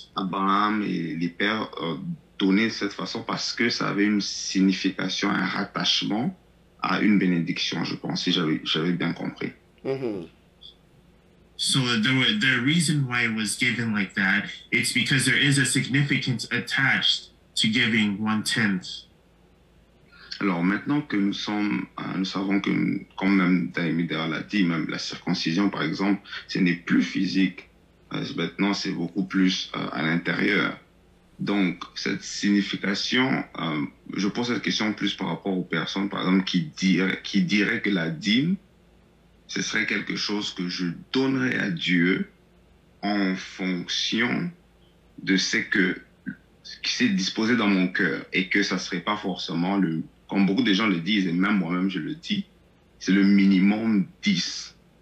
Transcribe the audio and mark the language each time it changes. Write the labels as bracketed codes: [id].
[fr] Abraham et les pères donné de cette façon parce que ça avait une signification, un rattachement à une bénédiction, je pense, si j'avais bien compris. Mm-hmm. [en] So the reason why it was given like that, it's because there is a significance attached to giving 1/10. [fr] Alors maintenant que nous savons que quand même Daïmida l'a dit, même la circoncision par exemple, ce n'est plus physique. Maintenant c'est beaucoup plus à l'intérieur. Donc, cette signification, je pose cette question plus par rapport aux personnes, par exemple, qui diraient que la dîme, ce serait quelque chose que je donnerais à Dieu en fonction de ce qui s'est disposé dans mon cœur et que ça serait pas forcément comme beaucoup de gens le disent, et même moi-même je le dis, c'est le minimum 10.